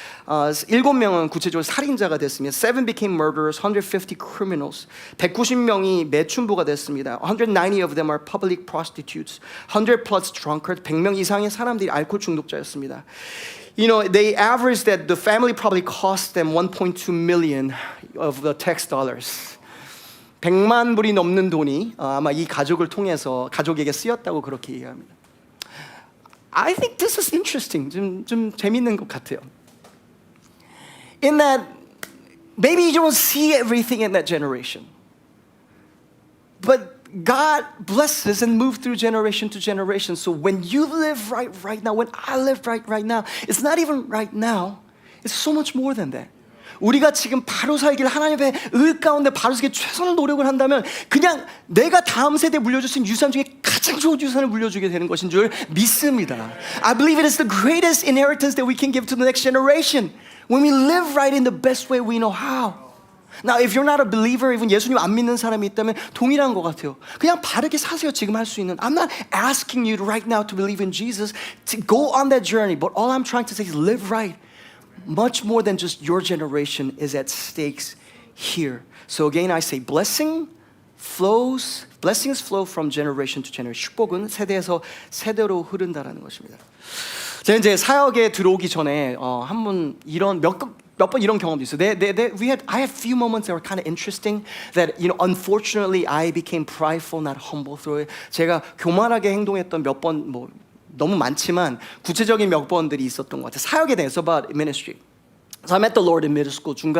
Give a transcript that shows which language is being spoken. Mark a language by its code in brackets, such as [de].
[ko] 7명은 구체적으로 살인자가 됐습니다. [en] 7 became murderers, 150 criminals. [ko] 190명이 매춘부가 됐습니다. [en] 190 of them are public prostitutes. 100 plus drunkards. [ko] 100명 이상의 사람들이 알코올 중독자였습니다. [en] You know, they average that the family probably cost them 1.2 million of the tax dollars. [ko] 100만 불이 넘는 돈이 아마 이 가족을 통해서 가족에게 쓰였다고 그렇게 얘기합니다. [en] I think this is interesting. [ko] 좀 재밌는 것 같아요. [en] In that maybe you don't see everything in that generation. But God blesses and moves through generation to generation. So when you live right now, when I live right now, it's not even right now. It's so much more than that. [ko] 우리가 지금 바로 살기를 하나님의 의 가운데 바로 살기 최선을 노력을 한다면 그냥 내가 다음 세대에 물려줄 수 있는 유산 중에 가장 좋은 유산을 물려주게 되는 것인 줄 믿습니다. [en] I believe it is the greatest inheritance that we can give to the next generation when we live right in the best way we know how. Now, if you're not a believer, even [ko] 예수님 안 믿는 사람이 있다면 동일한 것 같아요. 그냥 바르게 사세요. 지금 할 수 있는. [en] I'm not asking you right now to believe in Jesus, to go on that journey. But all I'm trying to say is live right. Much more than just your generation is at stakes here. So again, I say blessings flow from generation to generation. [ko] 축복은 세대에서 세대로 흐른다라는 것입니다. 제가 이제 사역에 들어오기 전에 한번 이런 몇 번 이런 경험도 있어요. [en] I had few moments that were kind of interesting. That unfortunately I became prideful, not humble through it. [ko] 제가 교만하게 행동했던 몇 번 너무 많지만 구체적인 몇 번들이 있었던 것 같아요. 사역에 대해서 [en] about ministry. So I met the Lord in middle school.